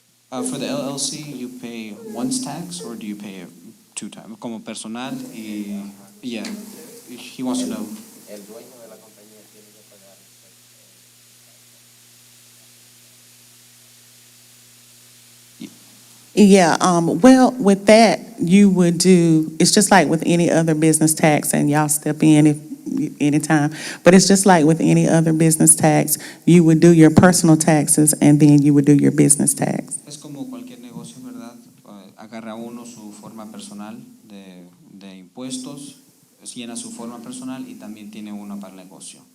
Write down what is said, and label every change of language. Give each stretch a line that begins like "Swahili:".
English: For the LLC, you pay once tax or do you pay it 2 times?
Spanish: Como personal y
English: yeah, he wants to know.
Spanish: El dueño de la compañía tiene que pagar.
English: Yeah, well, with that, you would do, it's just like with any other business tax, and y'all step in anytime, but it's just like with any other business tax, you would do your personal taxes and then you would do your business tax.
Spanish: Es como cualquier negocio, ¿verdad? Agarra uno su forma personal de impuestos, llena su forma personal y también tiene uno para el negocio.